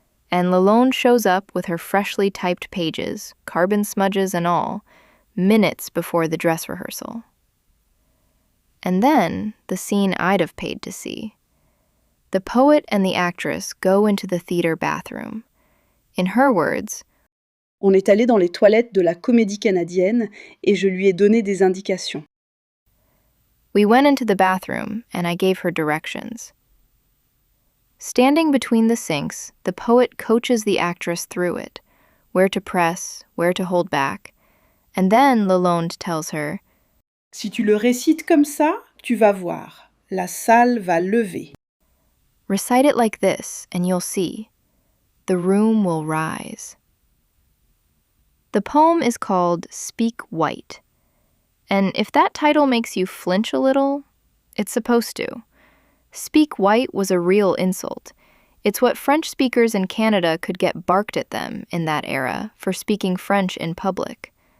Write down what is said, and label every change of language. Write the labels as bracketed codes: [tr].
[en] And Lalonde shows up with her freshly typed pages, carbon smudges and all, minutes before the dress rehearsal. And then, the scene I'd have paid to see. The poet and the actress go into the theater bathroom. In her words, [fr] On est allé dans les toilettes de la Comédie Canadienne et je lui ai donné des indications. [en] We went into the bathroom, and I gave her directions. Standing between the sinks, the poet coaches the actress through it, where to press, where to hold back, and then Lalonde tells her, [fr] Si tu le récites comme ça, tu vas voir. La salle va lever. [en] Recite it like this, and you'll see. The room will rise. The poem is called Speak White. And if that title makes you flinch a little, it's supposed to. Speak white was a real insult. It's what French speakers in Canada could get barked at them in that era for speaking French in public.